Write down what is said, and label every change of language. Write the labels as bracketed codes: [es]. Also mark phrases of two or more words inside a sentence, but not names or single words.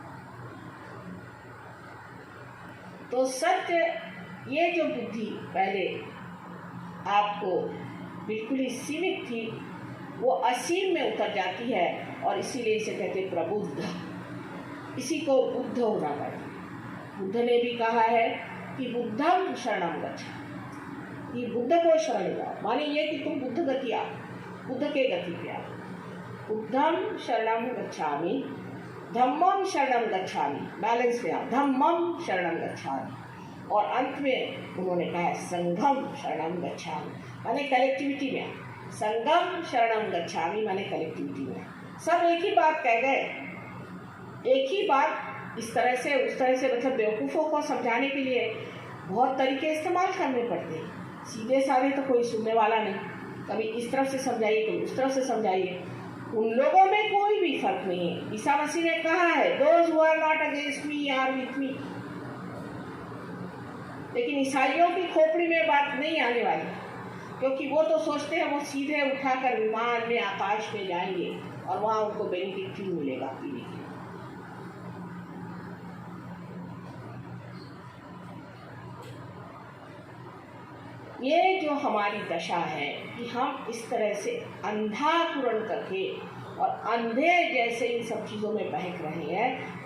[hi] तो सत्य, ये जो बुद्धि पहले आपको बिल्कुल ही सीमित थी, वो असीम में उतर जाती है और इसीलिए इसे कहते हैं प्रबुद्ध। इसी को बुद्ध होना पड़ता। बुद्ध ने भी कहा है कि [pi] बुद्धम शरणम गच्छ, [hi] ये बुद्ध को शरण जाओ। माने ये कि तुम बुद्ध गति आओ, बुद्ध के गति पे आओ। [pi] बुद्धम शरणम गच्छामि, धम्मम शरणम गच्छामि, [hi] बैलेंस में आओ, [pi] धम्मम शरणम गच्छामि। [hi] और अंत में उन्होंने कहा [pi] संघम शरणम गच्छामि, [hi] माने कलेक्टिविटी में आओ। [pi] संगम शरणम गच्छामि [hi] माने कलेक्टिविटी में। सब एक ही बात कह गए, एक ही बात। इस तरह से उस तरह से, मतलब बेवकूफ़ों को समझाने के लिए बहुत तरीके इस्तेमाल करने पड़ते हैं। सीधे साधे तो कोई सुनने वाला नहीं। कभी इस तरफ से समझाइए, कभी उस तरफ से समझाइए। उन लोगों में कोई भी फर्क नहीं है। ईसा मसीह ने कहा है, [en] Those who are not against me are with me. [hi] लेकिन ईसाइयों की खोपड़ी में बात नहीं आने वाली, क्योंकि वो तो सोचते हैं वो सीधे उठाकर विमान में आकाश में जाएंगे और वहाँ उनको बेनिफिट मिलेगा पीने के। ये जो हमारी दशा है कि हम इस तरह से अंधाकुरण करके और अंधे जैसे इन सब चीज़ों में बहक रहे हैं।